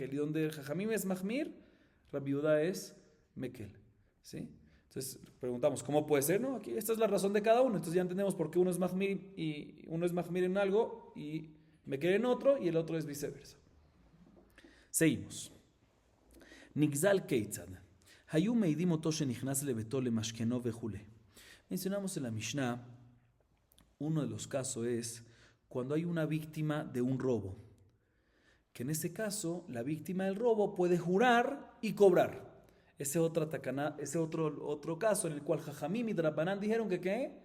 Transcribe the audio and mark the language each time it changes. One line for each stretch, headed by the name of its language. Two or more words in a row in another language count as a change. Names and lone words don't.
Spanish: Y donde Jajamim es mahmir, Rabbi Yehuda es mekel. ¿Sí? Entonces preguntamos, ¿cómo puede ser? No, aquí esta es la razón de cada uno. Entonces ya entendemos por qué uno es mahmir y uno es mahmir en algo y mekel en otro y el otro es viceversa. Seguimos.
Hebrew: נגזל כיצד. היו מעידים אותו שנכנס לביתו למשכנו וכולי.
Spanish: Mencionamos en la Mishnah, uno de los casos es cuando hay una víctima de un robo. Que en este caso la víctima del robo puede jurar y cobrar. Ese otro caso en el cual Jajamim y Drabanán dijeron que ¿qué?